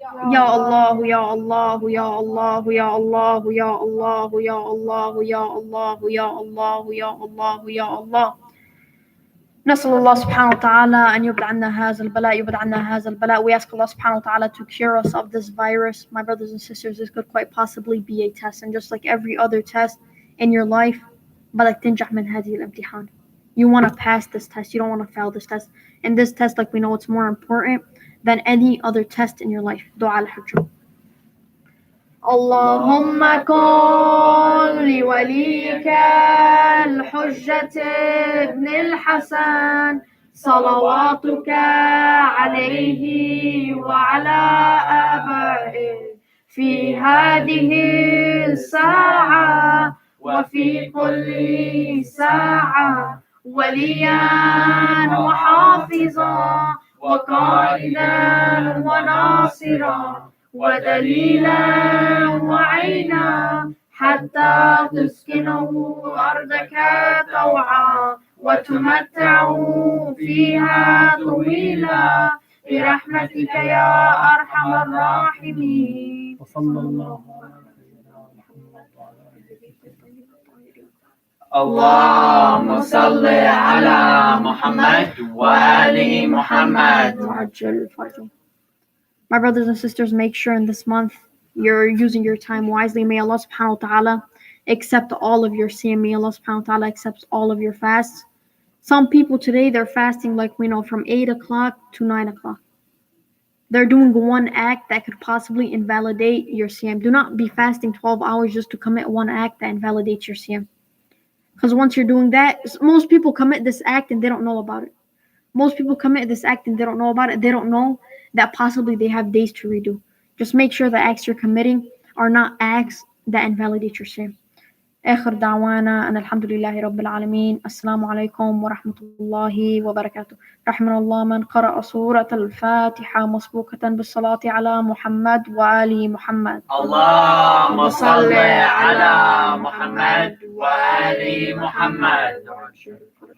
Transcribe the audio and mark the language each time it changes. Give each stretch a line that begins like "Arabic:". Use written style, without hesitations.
Arabic: Ya Allah, Ya Allah, Ya Allah, Ya Allah, Ya Allah, Ya Allah, Ya Allah, Ya Allah, Ya Allah, Ya Allah. نسأل الله سبحانه وتعالى أن يبعد عنا هذا البلاء يبعد عنا هذا البلاء.
English: We ask Allah subhanahu wa ta'ala to cure us of this virus. My brothers and sisters, this could quite possibly be a test, and just like every other test in your life,
Arabic: بدك تنجح من هذه الامتحان.
English: You want to pass this test, you don't want to fail this test. And this test, like we know, it's more important than any other test in your life.
Arabic: دعاء الحجة. اللهم كن لوليك الحجة ابن الحسن صلواتك عليه وعلى آبائه في هذه الساعة وفي كل ساعة وليا وحافظا وقائدا وناصرا ودليلا وعينا حتى تسكنه أرضك طوعا وتمتعه فيها طويلا برحمتك يا أرحم الراحمين. وصلى الله على سيدنا محمد وعلى آله. اللهم صل على محمد وآل محمد وعجل فرجه.
English: My brothers and sisters, make sure in this month you're using your time wisely. May Allah subhanahu wa ta'ala accept all of your siyam. May Allah subhanahu wa ta'ala accept all of your fasts. Some people today, they're fasting, like we know, from 8 o'clock to 9 o'clock. They're doing one act that could possibly invalidate your siyam. Do not be fasting 12 hours just to commit one act that invalidates your siyam. Because once you're doing that, most people commit this act and they don't know about it. Most people commit this act and they don't know about it. They don't know that possibly they have days to redo. Just make sure the acts you're committing are not acts that invalidate your sin.
Arabic: آخر دعوانا أن الحمد لله رب العالمين. السلام عليكم ورحمة الله وبركاته. رحمنا الله من قرأ سورة الفاتحة مسبوقة بالصلاة على محمد وآل محمد. اللهم صل على محمد وآل محمد.